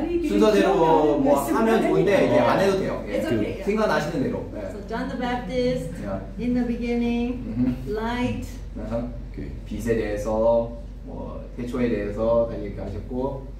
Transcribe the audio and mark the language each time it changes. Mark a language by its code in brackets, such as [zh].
[ko] 순서대로 뭐 하면 좋은데 이제 안 해도 돼요. [en] It's okay. [ko] 생각나시는 대로. [en] So John the Baptist, in the beginning, light. [ko] 빛에 대해서 뭐 태초에 대해서 다 얘기하셨고.